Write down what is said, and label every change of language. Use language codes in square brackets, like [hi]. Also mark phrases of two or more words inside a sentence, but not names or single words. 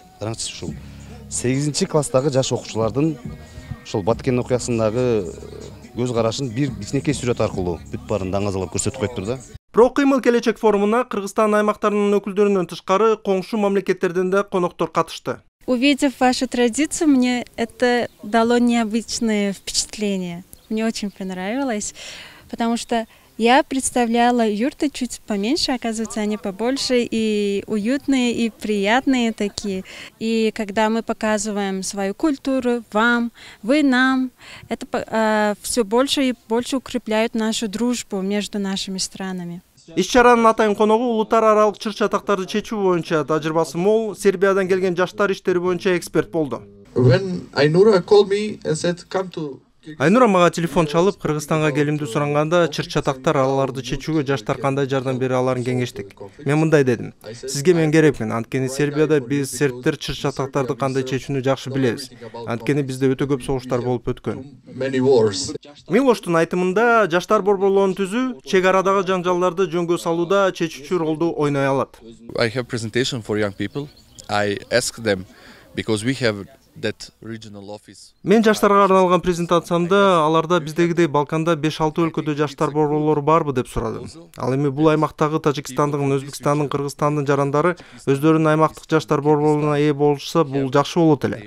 [ky] Караңызчы, ушул 8 класстагы жаш окуучулардын ошол Баткен окуясындагы көз карашын бир кичинекей сүрөт аркылуу бүт баарын даңазалап көрсөтүп коюптур да. Про кыймыл келечек форумуна Кыргызстан аймактарынын өкүлдөрүнөн тышкары коңшу мамлекеттерден да коноктор катышты. [ru] Увидев вашу традицию, мне это дало необычное впечатление. Мне очень понравилось, потому что Я представляла юрты чуть поменьше, оказывается, они побольше и уютные, и приятные такие. И когда мы показываем свою культуру вам, вы нам, это все больше и больше укрепляет нашу дружбу между нашими странами. [ky] Иш-чаранын атайын коногу улуттар аралык чыр чатактарды чечүү боюнча тажрыйбасы мол Сербиядан келген жаштар иштери боюнча эксперт болду. Айнура мага телефон чалып, Кыргызстанга келимди суранганда чыр-чатактар аларды чечүүгө жаштар кандай жардам бере аларын кеңештик. Мен мындай дедим: сизге мен керекмин, анткени Сербияда биз сербтер чыр-чатактарды кандай чечүүнү жакшы билебиз. Анткени бизде өтө көп согуштар болуп өткөн. Милоштун айтымында, жаштар борборлорун түзүү чек арадагы жаңжалдарды жөнгө салууда чечүүчү ролду ойной алат. [en] I have presentation for young people. I ask them because we have [ky] Мен жаштарга арналган презентациямда аларда биздегидей Балканда 5-6 өлкөдө жаштар борборлору барбы деп сурадым. Ал эми бул аймактагы Тажикстандын, Өзбекстандын, Кыргызстандын жарандары өздөрүнүн аймактык жаштар борборуна ээ болушса, бул жакшы болот эле.